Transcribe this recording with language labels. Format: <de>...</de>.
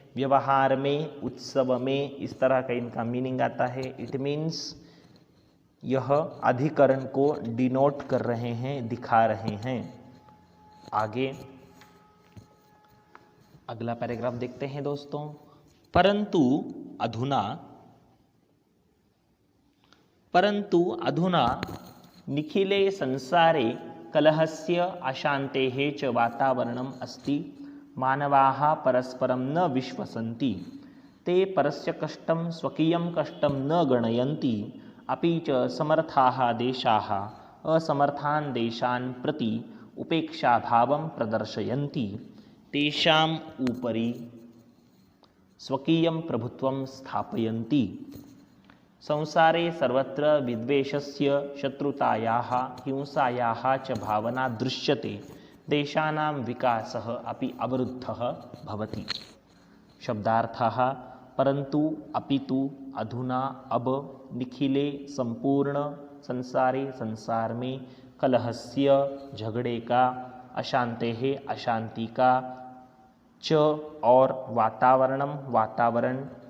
<hi>व्यवहार में, उत्सव में, इस तरह का इनका मीनिंग आता है।</hi> <en>it means</en> <hi>यह अधिकरण को डिनोट कर रहे हैं, दिखा रहे हैं। आगे अगला पैराग्राफ देखते हैं दोस्तों।</hi> <sa>परंतु अधुना निखिले संसारे कलहस्य अशान्तेः च वातावरणम् अस्ति। मानवाः परस्परं न विश्वसन्ति, ते परस्य कष्टं स्वकीयं कष्टं न गणयन्ति, अपि च समर्थाः देशाः असमर्थान् देशान् प्रति उपेक्षाभावं प्रदर्शयन्ति। तेषाम् उपरि स्वकीयं प्रभुत्वं स्थापयन्ति। संसारे सर्वत्र विद्वेषस्य, शत्रुतायाः, हिंसायाः च भावना दृश्यते। देशानां विकासः अपि अवरुद्धः भवति।</sa> <hi>शब्दार्थः परन्तु अपितु अधुना अब निखिले संपूर्ण संसारे संसार में कलहस्य, झगड़े का, अशांतेः अशांति का, च और वातावरण</hi>